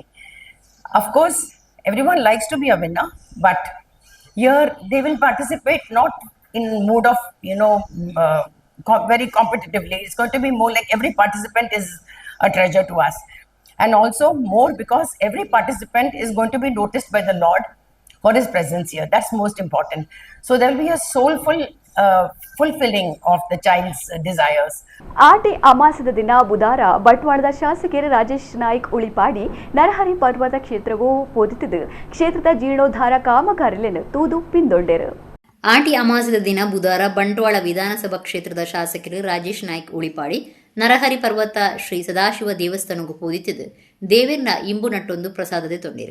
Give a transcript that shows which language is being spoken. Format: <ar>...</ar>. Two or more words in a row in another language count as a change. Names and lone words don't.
<en>Of course, everyone likes to be a winner, but here they will participate not in mood of, very competitively. It's going to be more like every participant is a treasure to us. And also more because every participant is going to be noticed by the Lord for his presence here. That's most important. So there will be a soulful fulfilling of the child's desires.</en> <tcy>ಆಟಿ ಅಮಾಸದ ದಿನ ಬುಧವಾರ ಬಂಟ್ವಾಳದ ಶಾಸಕರು ರಾಜೇಶ್ ನಾಯ್ಕ್ ಉಳಿಪಾಡಿ ನರಹರಿ ಪರ್ವತ ಕ್ಷೇತ್ರವು ಪೋದಿತಿದ್ದು ಕ್ಷೇತ್ರದ ಜೀರ್ಣೋದ್ಧಾರ ಕಾಮಗಾರಿಯನ್ನು ತೂದು ಪಿಂದೊಂಡರು. ಆಟಿ ಅಮಾಸದ ದಿನ ಬುಧವಾರ ಬಂಟ್ವಾಳ ವಿಧಾನಸಭಾ ಕ್ಷೇತ್ರದ ಶಾಸಕರು ರಾಜೇಶ್ ನಾಯ್ಕ್ ಉಳಿಪಾಡಿ ನರಹರಿ ಪರ್ವತ ಶ್ರೀ ಸದಾಶಿವ ದೇವಸ್ಥಾನಕ್ಕೂ ಪೋದಿತ್ತಿದ್ದು ದೇವೇರ್ನ ಇಂಬು ನಟ್ಟೊಂದು ಪ್ರಸಾದತೆ ತೊಂದಿರು.</tcy>